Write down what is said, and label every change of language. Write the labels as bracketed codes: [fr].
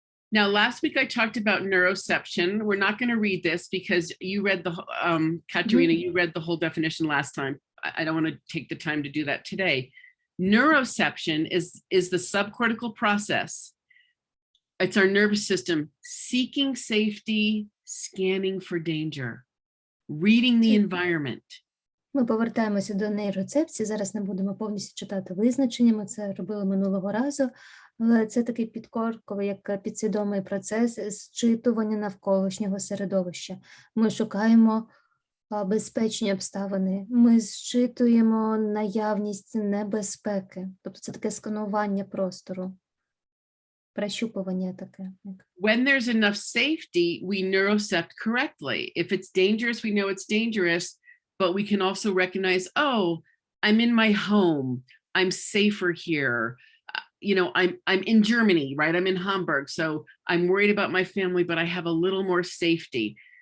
[en] Now, last week I talked about neuroception. We're not going to read this because you read the, Katerina, you read the whole definition last time. I don't want to take the time to do that today. Neuroception is the subcortical process. It's our nervous system seeking safety, scanning for danger, reading the environment. [uk] Ми повертаємося до нейроцепції. Зараз не будемо повністю читати визначення, ми це робили минулого разу. Але це такий підкорковий, як підсвідомий процес зчитування навколишнього середовища. Ми шукаємо безпечні обставини, ми зчитуємо наявність небезпеки. Тобто це таке сканування простору, прощупування таке. [en] When there's enough safety, we neurocept correctly. If it's dangerous, we know it's dangerous, but we can also recognize, oh, I'm in my home, I'm safer here. You know, I'm in Germany, right? I'm in Hamburg, so I'm worried about my family, but I have a little more safety.